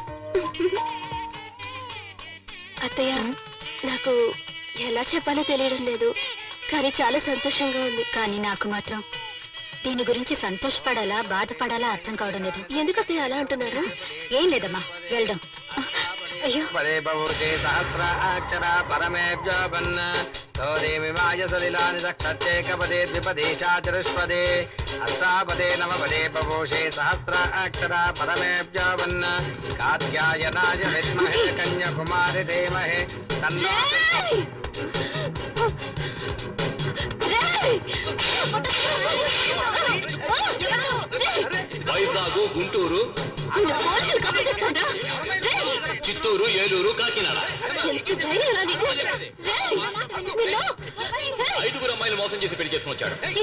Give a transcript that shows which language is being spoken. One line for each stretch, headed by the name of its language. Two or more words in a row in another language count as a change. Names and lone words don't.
Telugu: అత్తయ్య, నాకు ఎలా చెప్పాలో తెలియడం లేదు, కానీ చాలా సంతోషంగా ఉంది. కానీ నాకు మాత్రం దీని గురించి సంతోషపడాలా బాధపడాలా అర్థం కావడం లేదు. ఎందుకు అత్తయ్య అలా అంటున్నారు? ఏం లేదమ్మా, వెళ్దాం. అయ్యో
Sanskrit: పదే బహుజే సహస్రాక్షర పరమేభ్యోపన్న तोरेमिमाय सलिलानि रक्षत्ये कपदे द्विपदे चाचरुष्पदे अष्टापदे नवपदे बभूषे सहस्राक्षरा परमेभ्यावन्न कात्यायनाय विद्महे कन्याकुमारि धीमहि तन्नो
Telugu: వైజాగు గుంటూరు చిత్తూరు ఏలూరు కాకినాడ 5 అమ్మాయిలు మోసం చేసి పెళ్లి చేసుకుని వచ్చాడు.